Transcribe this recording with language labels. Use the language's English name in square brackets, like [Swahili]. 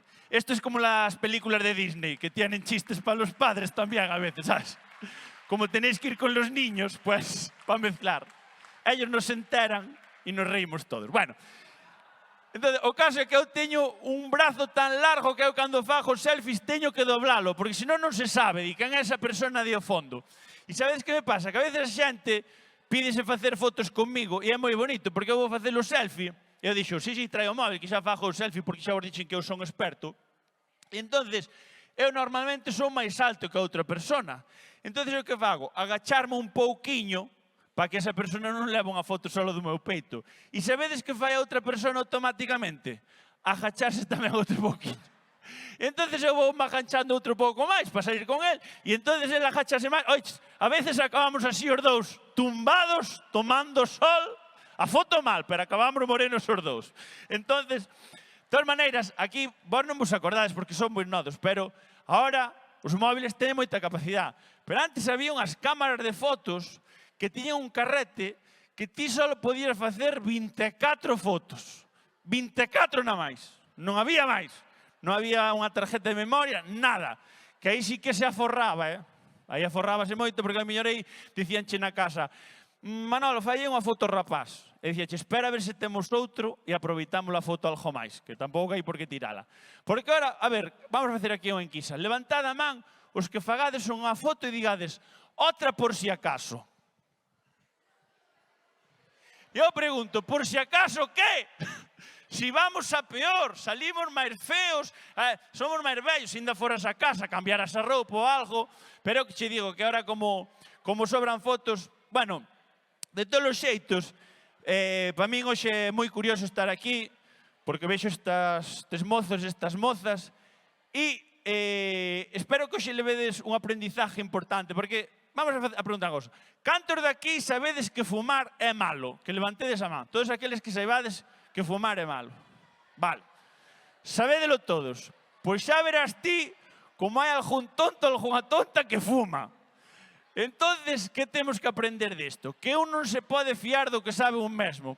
[Spanish] Esto es como las películas de Disney, que tienen chistes para los padres también a veces, ¿sabes? Como tenéis que ir con los niños, pues, para mezclar. Ellos nos enteran e nos reímos todos. [Galician] Bueno, entonces, o caso é que eu teño un brazo tan largo que eu cando fago selfies teño que doblalo, porque senón non se sabe de quen é esa persona de ao fondo. E sabedes que me pasa? Que a veces a xente pídese facer fotos conmigo e é moi bonito, porque eu vou facer o selfie e eu dixo, sí, traio o móvil, que xa fago o selfie porque xa vos dixen que eu son experto. E entonces, eu normalmente son máis alto que a outra persona. Entonces, o que fago? Agacharme un pouquiño para que esa persona non leve unha foto solo do meu peito. E sabedes que fai a outra persona automáticamente? Agacharse tamén outro pouquinho. Entonces eu vou agachando outro pouco máis para salir con él. E entonces él agachase máis. Oix, a veces acabamos así os dous tumbados, tomando sol. A foto mal, pero acabamos morenos os dous. Entonces, de todas maneiras, aquí vos non vos acordades porque son moi nodos, pero ahora os móviles teñen moita capacidade. Pero antes había unhas cámaras de fotos que tiñan un carrete que ti só podías facer 24 fotos. 24 na máis. Non había máis. Non había unha tarjeta de memoria, nada. Que aí sí que se aforraba, Aí aforrábase moito porque a mellor aí dicíanche na casa, Manolo, fai unha foto rapaz. E dicíache, espera a ver se temos outro e aproveitamos a foto algo máis, que tampouco hai por que tirala. Porque ahora, a ver, vamos a facer aquí unha enquisa. Levantad a man os que fagades unha foto e digades, outra por si acaso. Eu pregunto, por si acaso que? Si vamos a peor, salimos máis feos, somos máis vellos, ainda foras a casa, cambiaras a roupa ou algo, pero que che digo que ahora como sobran fotos, bueno, de todos os xeitos, para min hoxe é moi curioso estar aquí, porque vexo estes mozos, estas mozas, e espero que hoxe levedes un aprendizaje importante, porque vamos a preguntar unha cosa. Cantos de aquí sabedes que fumar é malo? Que levantedes a man. Todos aqueles que saibades que fumar é malo. Vale. Sabédelo todos. Pois xa verás ti como hai algún tonto, algunha tonta que fuma. Entonces, que temos que aprender disto? Que un non se pode fiar do que sabe un mesmo.